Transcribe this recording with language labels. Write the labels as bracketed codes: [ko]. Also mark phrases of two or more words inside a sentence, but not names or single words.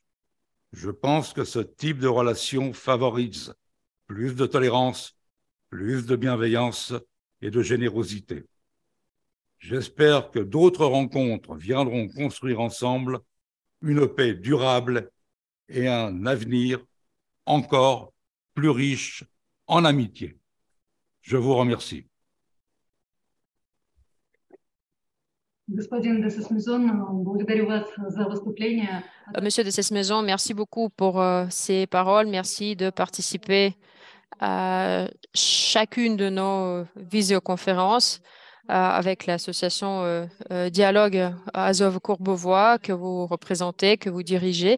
[fr] Je pense que ce type de relation favorise plus de tolérance, plus de bienveillance et de générosité. J'espère que d'autres rencontres viendront construire ensemble une paix durable et un avenir encore plus riche en amitié. Je vous remercie. [ru] Господин де Сесмезон, благодарю вас за выступление. [fr] Monsieur de Sesmaison, merci beaucoup pour ces paroles. Merci de participer à chacune de nos visioconférences avec l'association Dialogue Azov-Courbevoie que vous représentez, que vous dirigez.